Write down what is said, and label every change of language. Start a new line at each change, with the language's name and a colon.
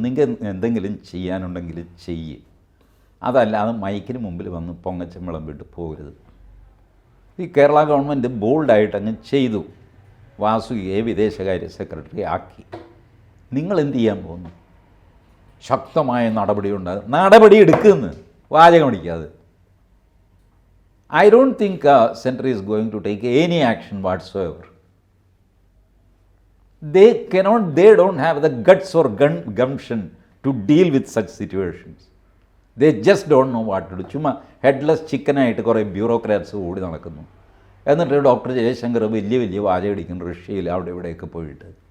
Malayalam: നിങ്ങൾ എന്തെങ്കിലും ചെയ്യാനുണ്ടെങ്കിൽ ചെയ്യ്, അതല്ലാതെ മൈക്കിന് മുമ്പിൽ വന്ന് പൊങ്ങച്ചം വിളമ്പിട്ട് പോകരുത്. ഈ കേരള ഗവൺമെൻറ് ബോൾഡായിട്ട് അങ്ങ് ചെയ്തു, വാസുകിയെ വിദേശകാര്യ സെക്രട്ടറി ആക്കി. നിങ്ങൾ എന്ത് ചെയ്യാൻ പോകുന്നു? ശക്തമായ നടപടി എടുക്കുന്നു, വാചകം അടിക്കാതെ.
English: I don't think center is going to take any action whatsoever. They don't have the guts or gumption to deal with such situations. They just don't know what to do.
Malayalam: ചുമ്മാ ഹെഡ്ലെസ് ചിക്കനായിട്ട് കുറേ bureaucrats ഓടി നടക്കുന്നു. എന്നിട്ട് doctor Jaishankar വലിയ വാചകം അടിക്കുന്നു റഷ്യയിൽ അവിടെ ഇവിടെയൊക്കെ പോയിട്ട്.